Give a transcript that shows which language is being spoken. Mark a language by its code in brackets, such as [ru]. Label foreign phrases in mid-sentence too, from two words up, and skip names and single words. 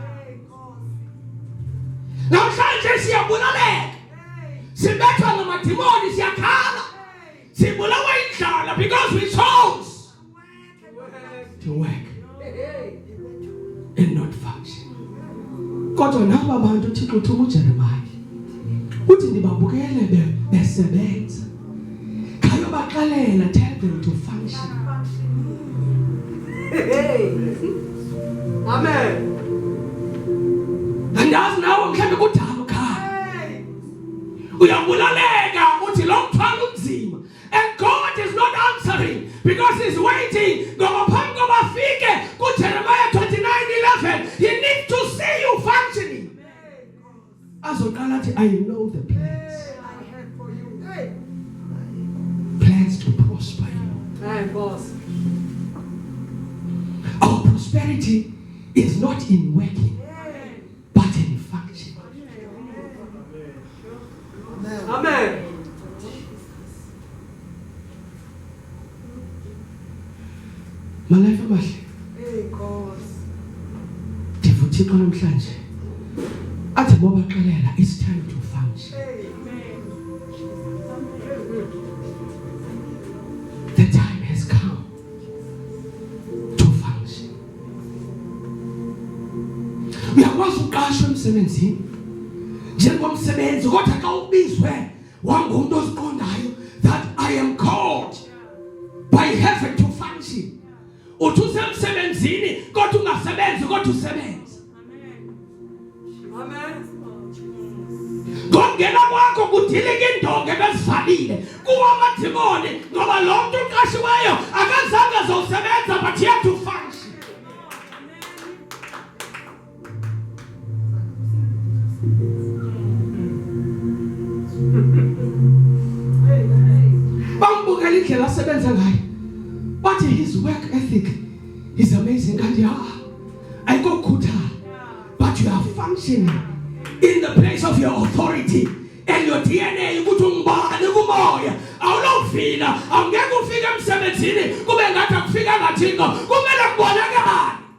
[xh] Namhlanje siyabulaleka, sibethwa ngamadimoni, siyakhala, sibulawa indlala [en] because we chose to work and not function. [xh] Kodwa naba bantu Thixo uthuma uJeremiah uthi ndibabukele besebenza, khayobaxelela, [en] tell them to function. Amen. [xh] Andazi nawe mhlawumbe kudala ukhala, uyabulaleka uthi lo mthwalo unzima, [en] and God is not answering because he's waiting. [xh] Ngoba phambi koba afike kuJeremiah 29:11, [en] he needs to see you functioning. [xh] Azoqala athi, [en] I know the plans. I have for you. Plans to prosper you. Hey, boss. Our prosperity is not in working, but in function. Amen. [xh] Malayifa amahle, [en] Hey, boss. [xh] ndiva uThixo namhlanje athi bobaxelela, [en] it's time to function. Hey. The time has come to function. [xh] Uyakwazi uqashwa emsebenzini njengomsebenzi, kodwa xa ubizwe wangumuntu oziqondayo [en] that I am called by heaven to function, [xh] uthi usemsebenzini kodwa ungasebenzi, kodwa usebenza. Amen. Ngokungena kwakho kudilika indonga ebezivalile kuwo amadimoni, ngoba lo muntu uqashiweyo akazange azosebenza, [en] but he had to function. [xh] Bambukela indlela asebenza ngayo, bathi [en] his work ethic is amazing. [xh] Kanti ayikho khuthala, [en] but you are functioning in the place of your authority and your DNA. [xh] Ukuthi ungibani kumoya, awulofika, awungeke ufike emsebenzini kube ngathi akufika ngathiko, kumele kubonakale.